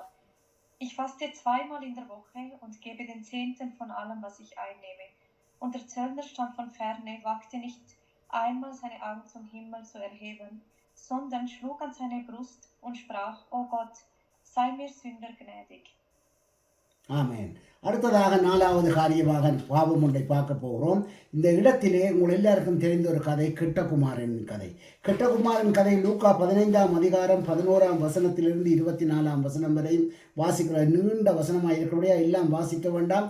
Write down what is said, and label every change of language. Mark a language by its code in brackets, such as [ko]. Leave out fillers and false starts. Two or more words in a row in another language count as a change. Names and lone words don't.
[de] Ich faste 2-mal in der Woche und gebe den 10. von allem, was ich einnehme. Und der Zöllner stand von ferne, wagte nicht einmal seine Augen zum Himmel zu erheben, sondern schlug an seine Brust und sprach: O Gott, sei mir Sünder gnädig. [ta] ஆமேன். அடுத்ததாக 4வது காரியமாக பாவம் ஒன்றை பார்க்க போகிறோம். இந்த இடத்திலே உங்கள் எல்லாருக்கும் தெரிந்த ஒரு கதை, கிட்டகுமாரன் கதை. கிட்டகுமாரன் கதை லூக்கா 15ஆம் அதிகாரம் 11ஆம் வசனத்திலிருந்து 24ஆம் வசனம் வரையும் வாசிக்கிற நீண்ட வசனமாக இருக்கிறபடியா எல்லாம் வாசிக்க வேண்டாம்.